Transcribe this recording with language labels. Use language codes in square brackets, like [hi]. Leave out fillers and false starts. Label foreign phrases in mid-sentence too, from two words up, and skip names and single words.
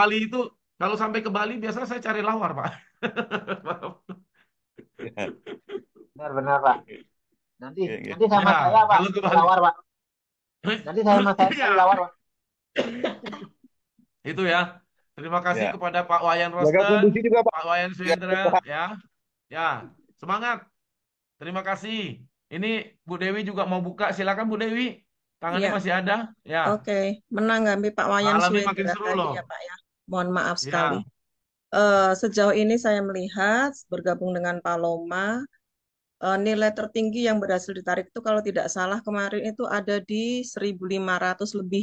[id] Bali itu, kalau sampai ke Bali biasanya saya cari lawar Pak. Ya. Benar-benar Pak. Nanti Ya, ya. nanti sama saya Ya, Pak kalau ke cari Bali. lawar Pak. Nanti saya sama saya cari Ya, lawar Pak. itu ya. Terima kasih Ya. kepada Pak Wayan Jaga Rosten, kondisi juga Pak. Pak Wayan Ya. Suendra, ya. Ya, semangat. Terima kasih. Ini Bu Dewi juga mau buka. Silakan Bu Dewi. Tangannya Ya, masih ada. Ya, oke. Menanggapi Pak Wayan malam ini makin Suendra seru tadi loh. ya Pak ya. Mohon maaf sekali. Ya, Sejauh ini saya melihat bergabung dengan Paloma, nilai tertinggi yang berhasil ditarik itu kalau tidak salah kemarin itu ada di 1.500 lebih.